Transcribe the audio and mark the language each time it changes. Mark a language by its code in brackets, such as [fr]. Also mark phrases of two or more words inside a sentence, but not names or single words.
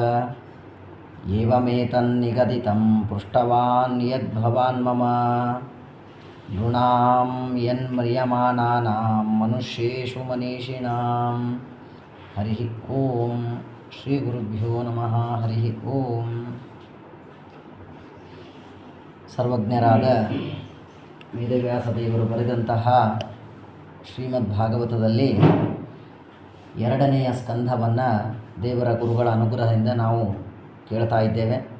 [sa] एवमेतन्निगदितं पृष्टवान् यद्भवान् मम नृणां यन्म्रियमाणानां मनुष्येषु मनीषिणां हरिः ॐ श्रीगुरुभ्यो नमः हरिः ॐ [kn] ಸರ್ವಜ್ಞರಾದ ವೇದವ್ಯಾಸ ದೇವರು ಬರೆದಂತಹ ಶ್ರೀಮದ್ ಭಾಗವತದಲ್ಲಿ ಎರಡನೆಯ ಸ್ಕಂಧವನ್ನು ದೇವರ ಗುರುಗಳ ಅನುಗ್ರಹದಿಂದ ನಾವು ಕೇಳ್ತಾ ಇದ್ದೇವೆ.